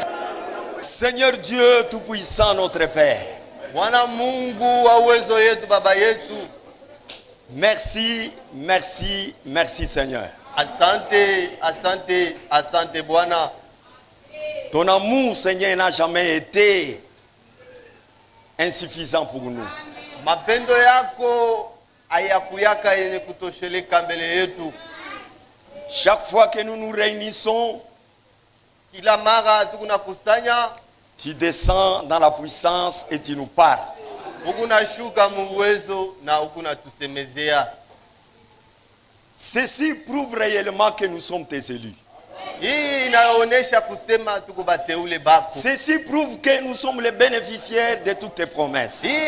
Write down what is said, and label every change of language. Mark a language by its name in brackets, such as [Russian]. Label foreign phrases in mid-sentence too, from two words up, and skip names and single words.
[French] Seigneur Dieu Tout-Puissant, notre Père. Merci, merci, merci Seigneur. [Swahili] Asante, asante, asante Bwana. [French] Ton amour, Seigneur, n'a jamais été insuffisant pour nous. [Swahili] Mapendo yako hayakuyaka yenye kutosheleka mbele yetu. [French] Chaque fois que nous nous réunissons, [Swahili] kila mara tunakusanya, [French] tu descends dans la puissance et tu nous parles. [Swahili] Ukunashuka mu uwezo na ukunatusemezea. [French] Ceci prouve réellement que nous sommes tes élus. Ceci prouve que nous sommes les bénéficiaires de toutes tes promesses.